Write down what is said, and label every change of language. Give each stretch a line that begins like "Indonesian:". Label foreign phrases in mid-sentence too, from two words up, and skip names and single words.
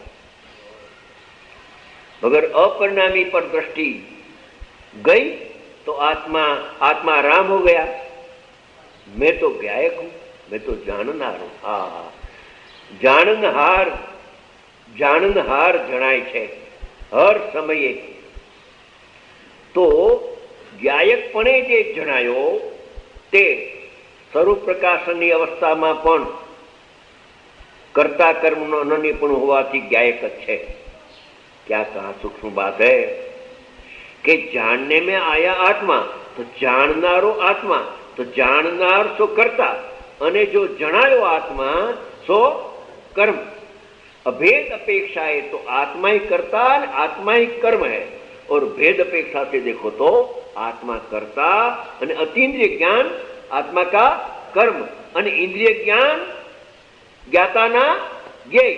Hindi: मगर अपरिणामी पर दृष्टि गई तो आत्मा राम हो गया। मैं तो गायक हूं, मैं तो जाननहार हूं।
Gujarati: જાણનહાર જણાય છે હર સમયે। તો ગાયકપણે જે જણાયો તે સ્વરૂપ પ્રકાશનની અવસ્થામાં પણ કર્તા કર્મનો અનન્યપણું હોવાથી ગાયક જ છે।
Hindi: क्या कहा सूक्ष्म बात है कि जानने में आया आत्मा तो
Gujarati: જાણનારો આત્મા, તો જાણનાર સો કર્તા અને જો જણાયો આત્મા સો કર્મ।
Hindi: अभेद अपेक्षा है तो आत्मा ही कर्ता और आत्मा ही कर्म है, और भेद अपेक्षा से देखो तो आत्मा कर्ता और अतीन्द्रिय ज्ञान आत्मा का कर्म, और इंद्रिय ज्ञान
Gujarati: જ્ઞાતા ના જ્ઞેય।